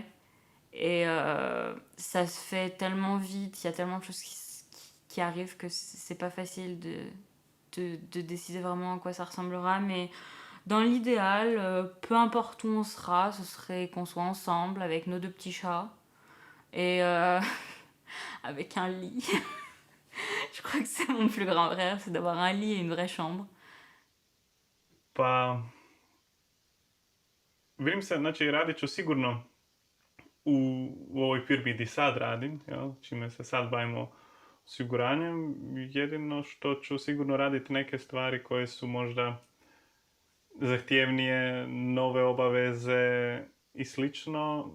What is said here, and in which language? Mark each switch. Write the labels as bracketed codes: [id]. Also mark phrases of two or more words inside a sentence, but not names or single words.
[fr] Et ça se fait tellement vite, il y a tellement de choses qui arrivent que c'est pas facile de décider vraiment à quoi ça ressemblera. Mais dans l'idéal, peu importe où on sera, ce serait qu'on soit ensemble avec nos 2 petits chats et avec un lit. Je crois que c'est mon plus grand rêve, c'est d'avoir un lit et une vraie chambre. [hr] Pa vidim se, znači radit ću sigurno u ovoj firmi gdje sad radim, jel, čime se sad bavimo osiguranjem. Jedino što ću sigurno raditi neke stvari koje su možda zahtjevnije, nove obaveze i slično.